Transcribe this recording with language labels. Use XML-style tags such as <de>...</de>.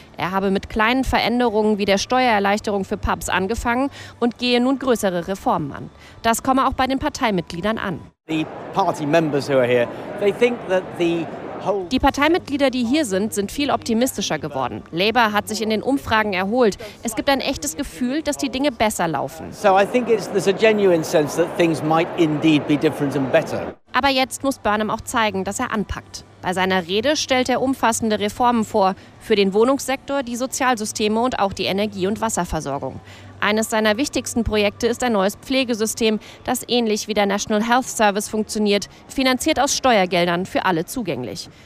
<de>Er habe mit kleinen Veränderungen wie der Steuererleichterung für Pubs angefangen und gehe nun größere Reformen an. Das komme auch bei den Parteimitgliedern an. Die Parteimitglieder, die hier sind, sind viel optimistischer geworden. Labour hat sich in den Umfragen erholt. Es gibt ein echtes Gefühl, dass die Dinge besser laufen.</de> <en>So I think there's a genuine sense that things might indeed be different and better.</en> <de>Aber jetzt muss Burnham auch zeigen, dass er anpackt. Bei seiner Rede stellt er umfassende Reformen vor. Für den Wohnungssektor, die Sozialsysteme und auch die Energie- und Wasserversorgung. Eines seiner wichtigsten Projekte ist ein neues Pflegesystem, das ähnlich wie der National Health Service funktioniert, finanziert aus Steuergeldern für alle zugänglich.</de>